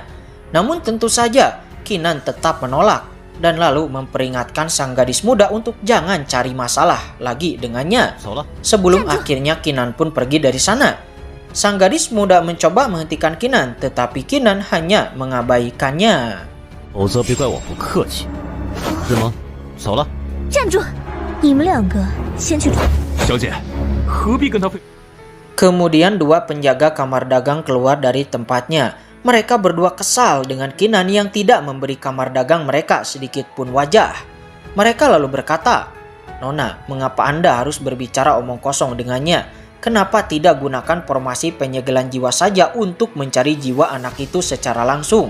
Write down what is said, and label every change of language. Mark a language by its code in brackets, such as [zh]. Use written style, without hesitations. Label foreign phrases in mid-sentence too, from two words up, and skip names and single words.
[id] Namun tentu saja Kinan tetap menolak dan lalu memperingatkan sang gadis muda untuk jangan cari masalah lagi dengannya. Sebelum akhirnya Kinan pun pergi dari sana. Sang gadis muda mencoba menghentikan Kinan, tetapi Kinan hanya mengabaikannya. [zh] 否则别怪我不客气，是吗？走了。站住！你们2个先去。小姐，何必跟他费？ [id] Kemudian dua penjaga kamar dagang keluar dari tempatnya. Mereka berdua kesal dengan Kinan yang tidak memberi kamar dagang mereka sedikit pun wajah. Mereka lalu berkata, "Nona, mengapa Anda harus berbicara omong kosong dengannya? Kenapa tidak gunakan formasi penyegelan jiwa saja untuk mencari jiwa anak itu secara langsung?"